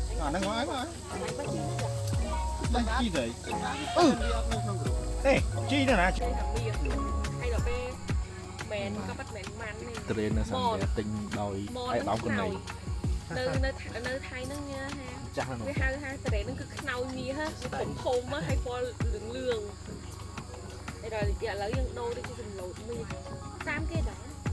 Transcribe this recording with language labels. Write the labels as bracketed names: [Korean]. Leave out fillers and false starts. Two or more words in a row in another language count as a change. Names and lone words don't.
[Khmer] ហ្នឹងមកហើយ [Vietnamese] Bánh chi vậy ê chi nữa nè [Khmer] ហើយដល់ពេលមែនក៏បាត់មែនម៉ាន់នេះ ត្រេននៅសាំតែទិញដោយឯកឧត្តមកណៃ នៅថៃហ្នឹងញ៉ាហា ចាស់ហ្នឹង វាហៅថាត្រេនហ្នឹងគឺខ្នើយមាសហ៎ធំៗហើយពណ៌លឿងហើយដល់ឥឡូវយើងដូរទៅជាសម្លូតមាសតាមគេដែរ